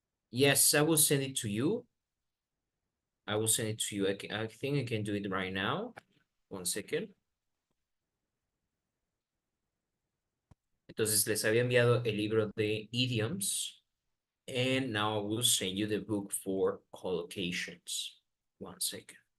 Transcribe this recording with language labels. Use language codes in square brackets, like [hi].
[en] Yes, I will send it to you. I will send it to you. I think I can do it right now. One second. [es] Entonces les había enviado el libro de idioms. [en] And now I will send you the book for collocations. One second.